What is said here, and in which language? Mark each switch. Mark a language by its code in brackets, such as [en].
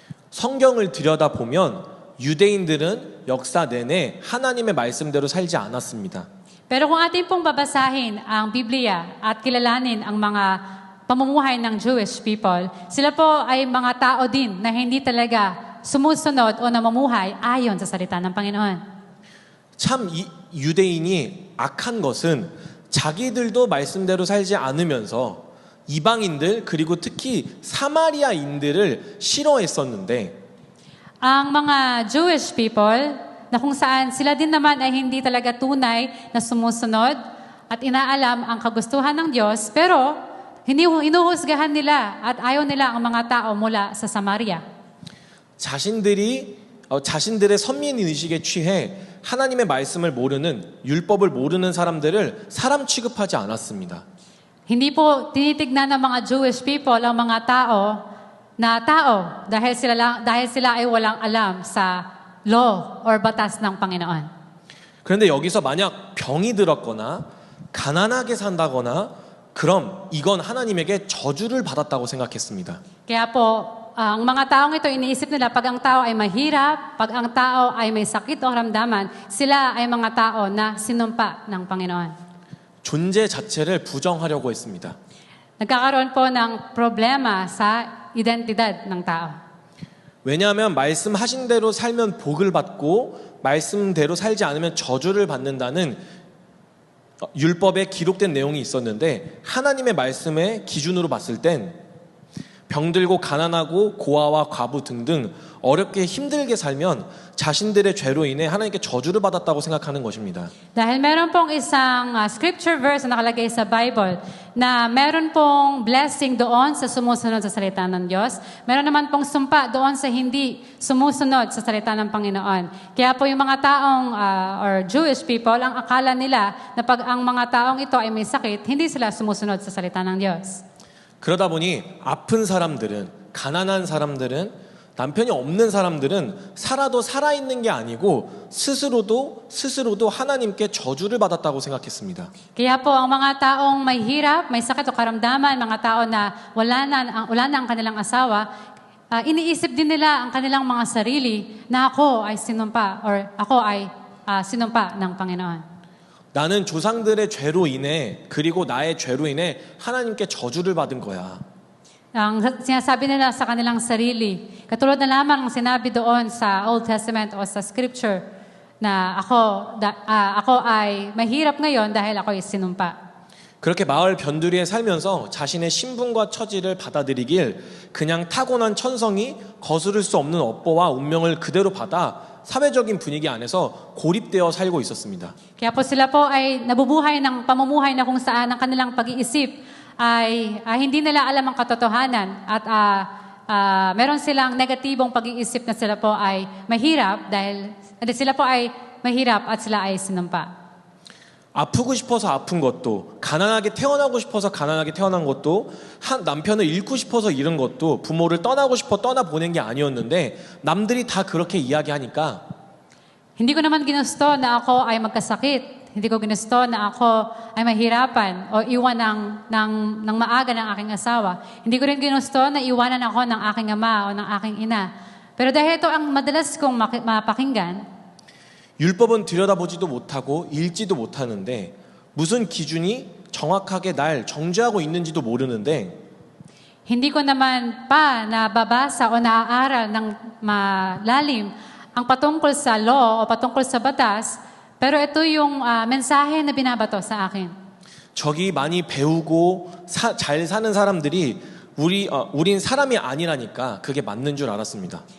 [ko] 성경을 들여다보면 유대인들은 역사 내내 하나님의 말씀대로 살지 않았습니다. [tl] Pero kung atin pong babasahin ang Biblia at kilalanin ang mga pamumuhay ng Jewish people, sila po ay mga tao din na hindi talaga sumusunod o namumuhay ayon sa salita ng Panginoon. [ko] 참 유대인이 악한 것은 자기들도 말씀대로 살지 않으면서 이방인들 그리고 특히 사마리아인들을 싫어했었는데 [tl] Ang mga Jewish people na kung saan sila din naman ay hindi talaga tunay na sumusunod at inaalam ang kagustuhan ng Diyos, pero hinuhusgahan nila at ayaw nila ang mga tao mula sa Samaria. [ko] 자신들의 선민의식에 취해 하나님의 말씀을 모르는 율법을 모르는 사람들을 사람 취급하지 않았습니다. [tl] Hindi po tinitignan ng mga Jewish people ang mga tao dahil sila ay walang alam sa law or batas ng Panginoon. [ko] 그런데 여기서 만약 병이 들었거나 가난하게 산다거나 그럼 이건 하나님에게 저주를 받았다고 생각했습니다. [tl] Kaya po, ang mga taong ito, iniisip nila pag ang tao ay mahirap, pag ang tao ay may sakit o karamdaman, sila ay mga tao na sinumpa ng Panginoon. [ko] 존재 자체를 부정하려고 했습니다. [tl] Nagkakaroon po ng problema sa identidad ng tao. [ko] 왜냐하면 말씀하신 대로 살면 복을 받고 말씀대로 살지 않으면 저주를 받는다는 율법에 기록된 내용이 있었는데 하나님의 말씀의 기준으로 봤을 땐 병들고 가난하고 고아와 과부 등등 어렵게 힘들게 살면 자신들의 죄로 인해 하나님께 저주를 받았다고 생각하는 것입니다. [tl] Dahil meron pong isang scripture verse na nakalagay sa Bible na meron pong blessing doon sa sumusunod sa salita ng Diyos. Meron naman pong sumpa doon sa hindi sumusunod sa salita ng Panginoon. Kaya po yung mga taong or Jewish people, ang akala nila na pag ang mga taong ito ay may sakit, hindi sila sumusunod sa salita ng Diyos. [ko] 그러다 보니 아픈 사람들은 가난한 사람들은 남편이 없는 사람들은 살아도 살아있는 게 아니고 스스로도 하나님께 저주를 받았다고 생각했습니다. [tl] Kaya po ang mga taong may hirap, may sakit o karamdaman, mga tao na wala na ang kanilang asawa, iniisip din nila ang kanilang mga sarili na ako ay sinumpa or ako ay sinumpa ng Panginoon. [ko] 나는 조상들의 죄로 인해 그리고 나의 죄로 인해 하나님께 저주를 받은 거야. [tl] Ang sinasabi nila sa kanilang sarili, katulad na lamang ang sinabi doon sa Old Testament o sa Scripture na ako ay mahirap ngayon dahil ako ay sinumpa. [ko] 그렇게 마을 변두리에 살면서 자신의 신분과 처지를 받아들이길 그냥 타고난 천성이 거스를 수 없는 업보와 운명을 그대로 받아 사회적인 분위기 안에서 고립되어 살고 있었습니다. [tl] Kaya po sila po ay nabubuhay ng pamumuhay na kung saan ang kanilang pag-iisip ay hindi nila alam ang katotohanan at meron silang negatibong pag-iisip na sila po ay mahirap dahil sila po ay mahirap at sila ay sinumpa. [ko] 아프고 싶어서 아픈 것도 가난하게 태어나고 싶어서 가난하게 태어난 것도 남편을 잃고 싶어서 잃은 것도 부모를 떠나고 싶어 떠나보낸 게 아니었는데 남들이 다 그렇게 이야기하니까 [tl] Hindi ko naman ginusto na ako ay magkasakit. Hindi ko ginusto na ako ay mahirapan o iwan ng maaga ng aking asawa. Hindi ko rin ginusto na iwanan ako ng aking ama o ng aking ina. Pero dahil ito ang madalas kong mapakinggan, [ko] 율법은 들여다보지도 못하고 읽지도 못하는데 무슨 기준이 정확하게 날 정죄하고 있는지도 모르는데 [tl] hindi ko naman pa nababasa o naaaral ng malalim ang patungkol sa law o patungkol sa batas, pero ito yung mensahe na binabato sa akin. [ko] 저기 많이 배우고 잘 사는 사람들이 우린 사람이 아니라니까 그게 맞는 줄 알았습니다.